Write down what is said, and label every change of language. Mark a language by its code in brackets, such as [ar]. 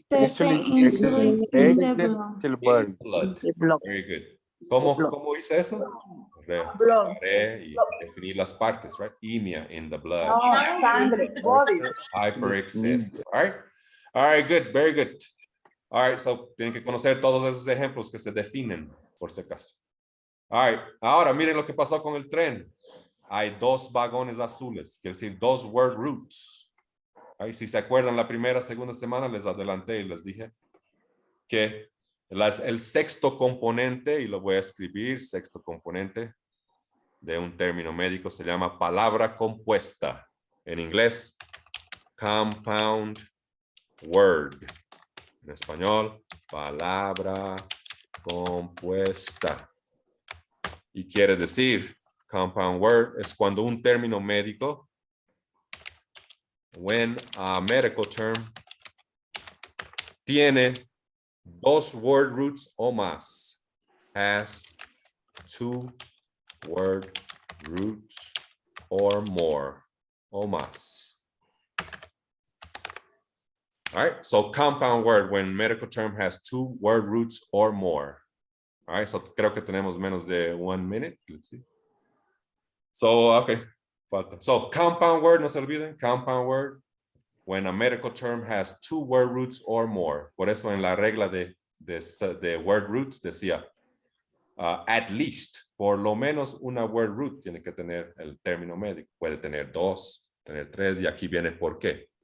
[en] Excessive insulin in the in blood. blood. Blood. Very good. [es] ¿Cómo hice eso? Separé y definí las partes, [en] right? Imia in the blood. [es] Sangre, body. [en] Hyper excessive. All right, good, very good. All right, so [es] tienen que conocer todos esos ejemplos que se definen, por si acaso. [en] All right, [es] ahora miren lo que pasó con el tren. Hay 2 vagones azules, quiere decir 2 word roots. Ahí, si se acuerdan, la primera, segunda semana les adelanté y les dije que el sexto componente, y lo voy a escribir, sexto componente de un término médico se llama palabra compuesta. En inglés, compound word. En español, palabra compuesta. Y quiere decir, compound word es cuando un término médico, [en] when a medical term [es] tiene 2 word roots o más, [en] has 2 word roots or more, [es] o más. [en] All right, so compound word when medical term has 2 word roots or more. All right, so [es] creo que tenemos menos de 1 [en] minute. Let's see. So, okay, [es] falta. [en] So compound word, [es] no se olviden, [en] compound word when a medical term has 2 word roots or more. [es] Por eso en la regla de word roots decía, [en] at least, [es] por lo menos una word root tiene que tener el término médico. Puede tener 2, tener 3, y aquí viene por qué.